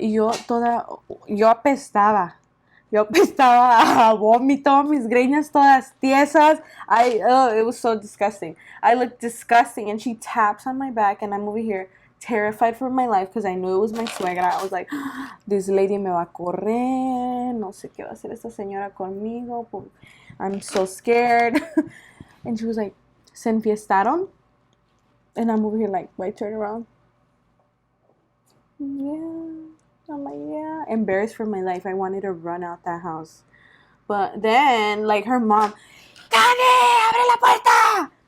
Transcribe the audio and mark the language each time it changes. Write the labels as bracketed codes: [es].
[es] Y yo apestaba. Yo apestaba a vómito, mis greñas todas tiesas. [en] It was so disgusting. I looked disgusting, and she taps on my back, and I'm over here terrified for my life because I knew it was my suegra. I was like, this lady [es] me va a correr. No sé qué va a hacer esta señora conmigo. [en] I'm so scared. And she was like, [es] se enfiestaron. [en] And I'm over here like, why turn around? Yeah. I'm like, yeah. Embarrassed for my life. I wanted to run out that house. But then, like, her mom, Dani, [es] abre la puerta!